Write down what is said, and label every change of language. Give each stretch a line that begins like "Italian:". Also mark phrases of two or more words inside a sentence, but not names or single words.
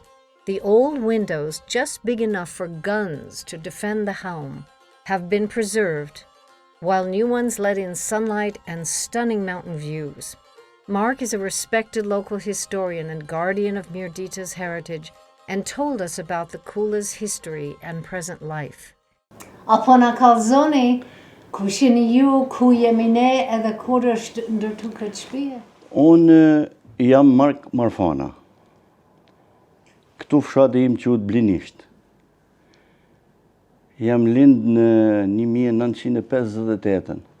English: The old windows, just big enough for guns to defend the home, have been preserved, while new ones let in sunlight and stunning mountain views. Mark is a respected local historian and guardian of Mirdita's heritage and told us about the kula's history and present life.
Albanian: Apo na kallzoni, ku jeni ju, ku jemi ne, edhe kur është ndërtu këtë shtëpi? Unë jam Mark Marfana. Këtu fshati im quhet Blinisht. Jam lind në 1958.